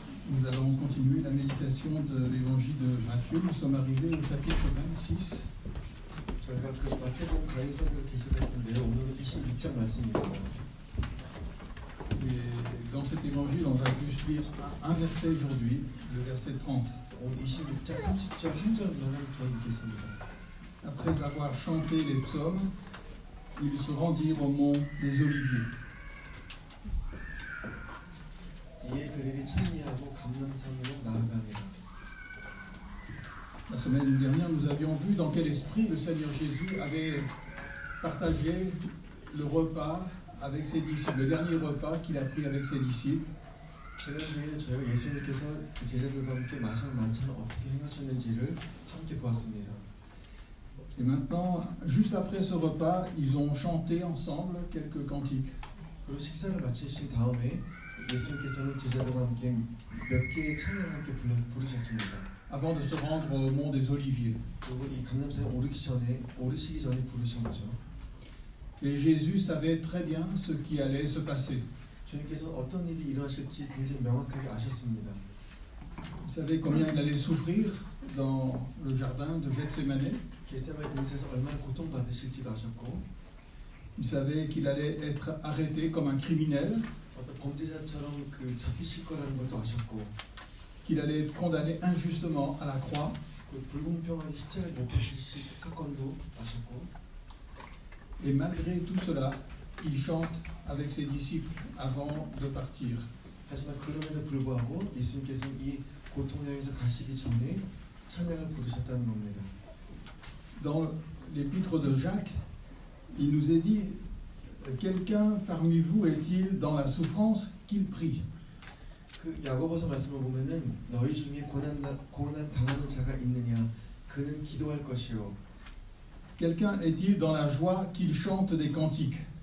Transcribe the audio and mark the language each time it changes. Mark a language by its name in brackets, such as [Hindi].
[French] Nous allons continuer la méditation de l'évangile de Matthieu. Nous sommes arrivés au chapitre 26. [Korean] 저희가 그 마태복음 강의서를 계속했는데요. 오늘은 26장 말씀입니다. [French] Et dans cet évangile, on va juste lire un verset aujourd'hui, le verset 30. [Korean] 오늘 26장 30절 한 절만 더 읽겠습니다. [French] Après avoir chanté les psaumes, ils se rendirent au mont des Oliviers. [Korean] 이에 그들이 찬미하고 감람산으로 나아가니라. [French] semaine dernière, nous avions vu dans quel esprit le Seigneur Jésus avait partagé le repas avec ses disciples, le dernier repas qu'il a pris avec ses disciples. [Korean] 지난주에는 저희가 예수님께서 그 제자들과 함께 마지막 만찬을 어떻게 행하셨는지를 함께 보았습니다. [French] Et maintenant, juste après ce repas, ils ont chanté ensemble quelques cantiques. [Korean] 그리고 식사를 마치신 다음에 예수님께서는 제자들과 함께 몇 개의 찬양을 함께 부르셨습니다. [French] Avant de se rendre au mont des Oliviers. [Korean] 그리고 이 감람산에 오르시기 전에 부르신 거죠. [French] Et Jésus savait très bien ce qui allait se passer. [Korean] 주님께서는 어떤 일이 일어나실지 굉장히 명확하게 아셨습니다. [French] Il savait combien il allait souffrir dans le jardin de Gethsémané. [Korean] 겟세마네 동산에서 얼마나 고통받으실지도 아셨고, [French] Il savait qu'il allait être arrêté comme un criminel, [Korean] 어떤 범죄자처럼 그 잡히실 거라는 것도 아셨고, [French] qu'il allait être condamné injustement à la croix. [Korean] 그 불공평하게 십자가에 못 박히실 사건도 아셨고, [French] Et malgré tout cela, il chante avec ses disciples avant de partir. [Korean] 하지만 그럼에도 불구하고 예수님께서는 이 고통을 향해서 가시기 전에 찬양을 부르셨다는 겁니다. [French] Dans l'épître de Jacques, il nous est dit « Quelqu'un parmi vous est-il dans la souffrance qu'il prie ?» [Korean] 그 야고보서 말씀을 보면은 너희 중에 고난 당하는 자가 있느냐? 그는 기도할 것이요. [French] Quelqu'un est-il dans la joie qu'il chante des cantiques?